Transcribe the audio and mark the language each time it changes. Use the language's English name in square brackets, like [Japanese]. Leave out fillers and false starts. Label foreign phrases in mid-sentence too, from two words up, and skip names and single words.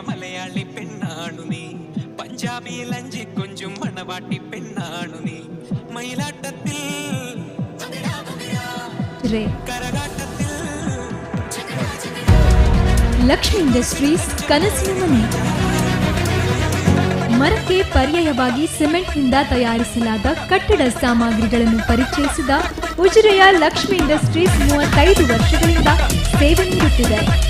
[Malayalam] മലയാളി പെണ്ണാണു നീ, പഞ്ചാബി ലഞ്ചി കൊഞ്ചും മണവാട്ടി പെണ്ണാണു നീ, മയിലാട്ടത്തിൽ കരകാട്ടത്തിൽ. [Kannada] ಲಕ್ಷ್ಮಿ ಇಂಡಸ್ಟ್ರೀಸ್ ಕನಸಿನ ಮನೆ. ಮರಕ್ಕೆ ಪರ್ಯಾಯವಾಗಿ ಸಿಮೆಂಟ್ನಿಂದ ತಯಾರಿಸಲಾದ ಕಟ್ಟಡ ಸಾಮಗ್ರಿಗಳನ್ನು ಪರಿಚಯಿಸಿದ ಉಜಿರೆಯ ಲಕ್ಷ್ಮಿ ಇಂಡಸ್ಟ್ರೀಸ್ 35 ವರ್ಷಗಳಿಂದ ಸೇವೆ ನೀಡುತ್ತಿದೆ.